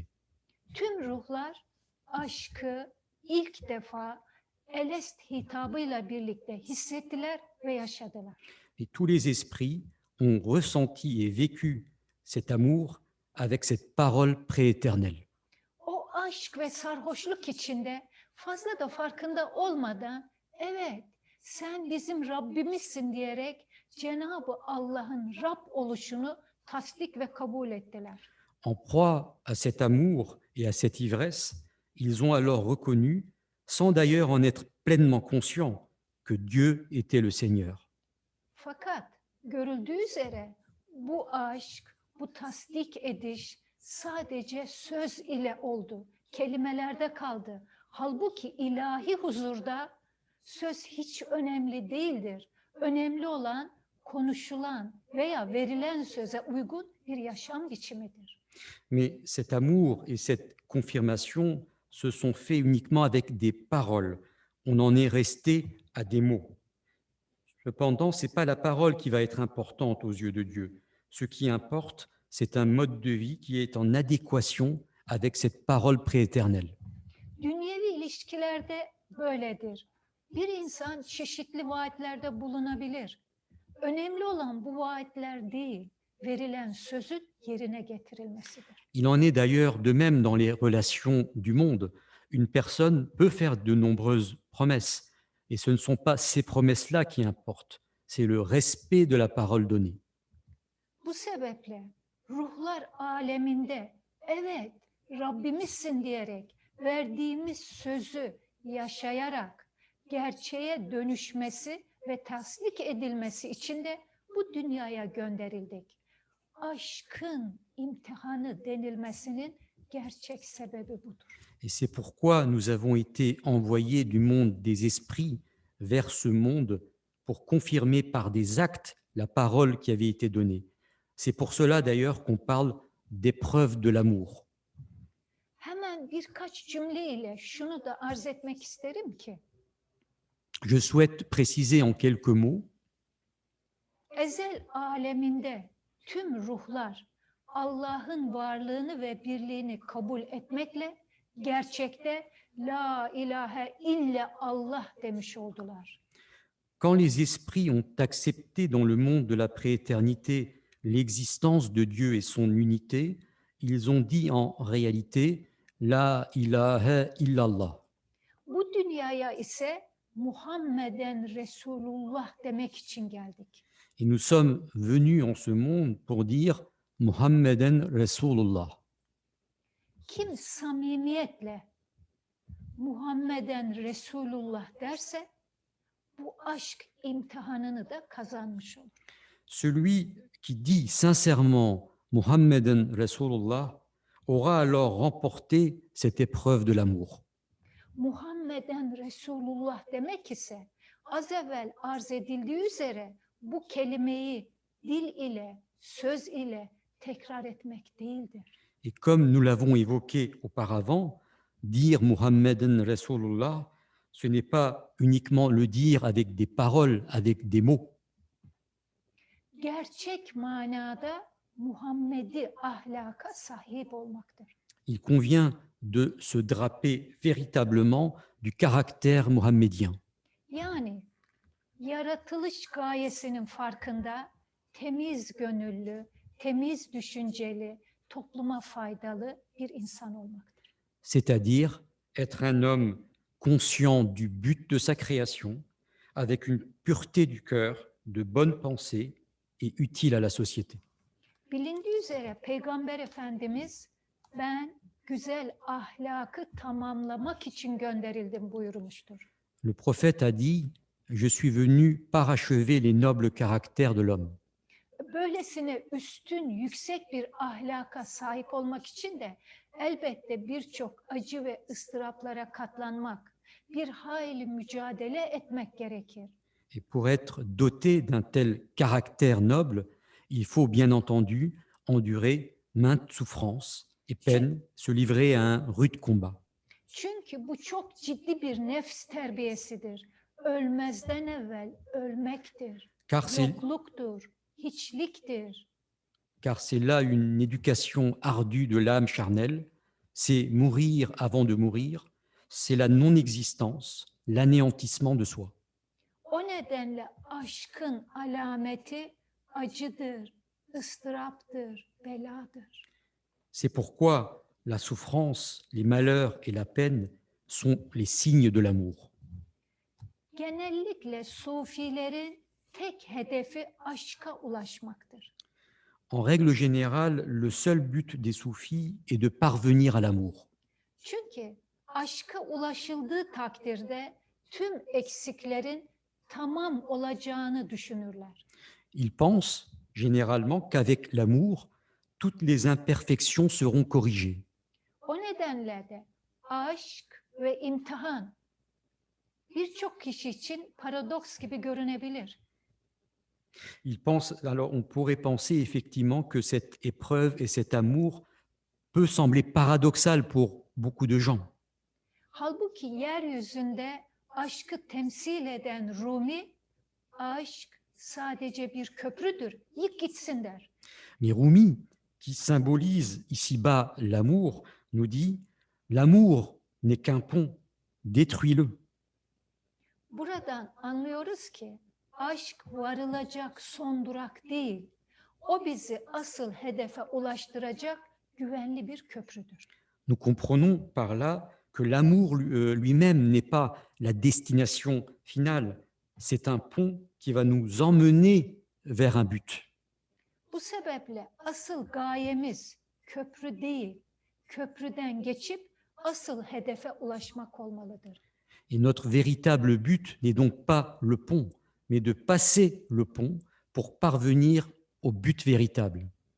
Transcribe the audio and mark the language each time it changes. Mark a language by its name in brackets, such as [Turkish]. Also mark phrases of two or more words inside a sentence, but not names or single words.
[Turkish] Tüm ruhlar aşkı ilk defa Elest hitabıyla birlikte hissettiler ve yaşadılar. [French] Et tous les esprits ont ressenti et vécu cet amour avec cette parole prééternelle. [Turkish] O aşk ve sarhoşluk içinde fazla da farkında olmadan evet sen bizim Rabbimizsin diyerek Cenab-ı Allah'ın Rab oluşunu tasdik ve kabul ettiler. [French] En proie à cet amour et à cette ivresse, ils ont alors reconnu, sans d'ailleurs en être pleinement conscients, que Dieu était le Seigneur. [Turkish] Fakat görüldüğü üzere bu aşk, bu tasdik ediş sadece söz ile oldu. Kelimelerde kaldı. Halbuki ilahi huzurda söz hiç önemli değildir. Önemli olan konuşulan veya verilen söze uygun bir yaşam biçimidir. [French] Mais cet amour et cette confirmation se sont faits uniquement avec des paroles. On en est resté à des mots. Cependant, ce n'est pas la parole qui va être importante aux yeux de Dieu. Ce qui importe, c'est un mode de vie qui est en adéquation avec cette parole prééternelle. [Turkish] Dünyevi ilişkilerde böyledir. Bir insan çeşitli vaatlerde bulunabilir. Önemli olan bu vaatler değil, verilen sözün yerine getirilmesidir. [French] Il en est d'ailleurs de même dans les relations du monde. Une personne peut faire de nombreuses promesses, et ce ne sont pas ces promesses-là qui importent, c'est le respect de la parole donnée. [Turkish] Bu sebeple ruhlar aleminde evet Rabbimizsin diyerek verdiğimiz sözü yaşayarak gerçeğe dönüşmesi ve tasdik edilmesi için de bu dünyaya gönderildik. Aşkın imtihanı denilmesinin gerçek sebebi budur. [French] Et c'est pourquoi nous avons été envoyés du monde des esprits vers ce monde pour confirmer par des actes la parole qui avait été donnée. C'est pour cela d'ailleurs qu'on parle d'épreuve de l'amour. [Turkish] Hemen birkaç cümleyle şunu da arz etmek isterim ki [French] Je souhaite préciser en quelques mots [Turkish] ezel aleminde tüm ruhlar Allah'ın varlığını ve birliğini kabul etmekle gerçekte [Arabic] لا إله إلا الله [Turkish] demiş oldular. [French] quand les esprits ont accepté dans le monde de la prééternité l'existence de Dieu et son unité, ils ont dit en réalité [Arabic] لا إله إلا الله. [Turkish] Bu dünyaya ise [Arabic] محمداً رسول الله [Turkish] demek için geldik. [French] Et nous sommes venus en ce monde pour dire [Arabic] محمداً رسول الله. [Turkish] Kim samimiyetle [Arabic] محمداً رسول الله [Turkish] derse bu aşk imtihanını da kazanmış olur. [French] Celui qui dit sincèrement [Arabic] محمداً رسول الله [French] aura alors remporté cette épreuve de l'amour. [Arabic] محمداً رسول الله [Turkish] demek ise az evvel arz edildiği üzere bu kelimeyi dil ile, söz ile tekrar etmek değildir. [French] Et comme nous l'avons évoqué auparavant, dire [Arabic] محمداً رسول الله, [French] ce n'est pas uniquement le dire avec des paroles, avec des mots. [Turkish] Gerçek manada Muhammedi ahlaka sahip olmaktır. [French] Il convient de se draper véritablement du caractère mohammedien. [Turkish] Yani yaratılış gayesinin farkında temiz gönüllü, temiz düşünceli, topluma faydalı bir insan olmaktır. [French] C'est-à-dire être un homme conscient du but de sa création, avec une pureté du cœur, de bonnes pensées et utile à la société. [Turkish] Bilindiği üzere Peygamber Efendimiz ben güzel ahlakı tamamlamak için gönderildim buyurmuştur. [French] Le prophète a dit « Je suis venu parachever les nobles caractères de l'homme ». [Turkish] Böylesine üstün, yüksek bir ahlaka sahip olmak için de elbette birçok acı ve ıstıraplara katlanmak, bir hayli mücadele etmek gerekir. [French] Et pour être doté d'un tel caractère noble, il faut bien entendu endurer maintes souffrances et peines, se livrer à un rude combat. [Turkish] Çünkü bu çok ciddi bir nefs terbiyesidir. Ölmezden evvel ölmektir. [French] Car c'est [Turkish] Yokluktur, hiçliktir. [French] là une éducation ardue de l'âme charnelle, c'est mourir avant de mourir, c'est la non-existence, l'anéantissement de soi. [Turkish] O nedenle aşkın alameti acıdır, ıstıraptır, beladır. [French] C'est pourquoi la souffrance, les malheurs et la peine sont les signes de l'amour. [Turkish] Genellikle sufilerin tek hedefi aşka ulaşmaktır. [French] En règle générale, le seul but des soufis est de parvenir à l'amour. [Turkish] Çünkü aşka ulaşıldığı takdirde tüm eksiklerin tamam olacağını düşünürler. [French] Ils pensent généralement qu'avec l'amour, toutes les imperfections seront corrigées. [Turkish] O nedenle de aşk ve imtihan birçok kişi için paradoks gibi görünebilir. [French] Ils pensent, alors on pourrait penser effectivement que cette épreuve et cet amour peut sembler paradoxal pour beaucoup de gens. [Turkish] Halbuki yeryüzünde aşkı temsil eden Rumi, aşk sadece bir köprüdür, yık gitsin der. [French] Mais Rumi, qui symbolise ici-bas l'amour, nous dit « L'amour n'est qu'un pont, détruis-le ». [Turkish] Buradan anlıyoruz ki aşk varılacak son durak değil, o bizi asıl hedefe ulaştıracak güvenli bir köprüdür. [French] Nous comprenons par là que l'amour lui-même n'est pas la destination finale, c'est un pont qui va nous emmener vers un but. [Turkish] Bu sebeple asıl gayemiz köprü değil, köprüden geçip asıl hedefe ulaşmak olmalıdır. [French] Et notre véritable but n'est donc pas le pont, mais de passer le pont pour parvenir au but véritable.